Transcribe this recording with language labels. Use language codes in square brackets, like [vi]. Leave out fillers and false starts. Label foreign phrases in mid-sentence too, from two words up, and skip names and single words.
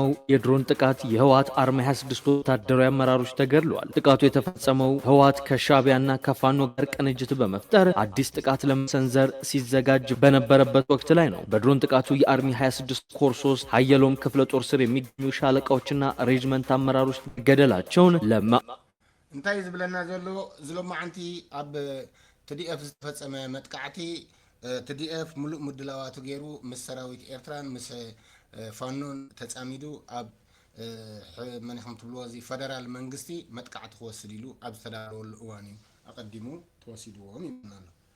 [am] የድሮን ጥቃት የህወሓት አርሚ 26 ወታደራዊ አመራሮች ተገድለዋል። ጥቃቱ የተፈጸመው ህወሓት ከሻዕቢያና ከፋኖ ጋር ቅንጅት በመፍጠር አዲስ ጥቃት ለመሰንዘር ሲዘጋጅ በነበረበት ወቅት ላይ ነው። በድሮን ጥቃቱ የአርሚ 26 ኮር 3 ሀየሎም ክፍለ ጦር ስር የሚገኙ ሻለቃዎችና ሬጅመንት አመራሮች መገደላቸውን [ti] እንታይ ዝብለና ዘሎ ዝሎማዓንቲ ኣብ TDF ዝተፈጸመ መጥቃዕቲ TDF ሙሉእ ምድላዋቱ ገይሩ ምስ ሰራዊት ኤርትራን ምስ ፋኖን ተጻሚዱ ኣብ መን ከም ትብልዎ እዚ ፌደራል መንግስቲ መጥቃዕቲ ክወስድ ኢሉ ኣብ ዝተዳለወሉ እዋን እዩ ኣቀዲሙ ተወሲድዎም ይብናሎ።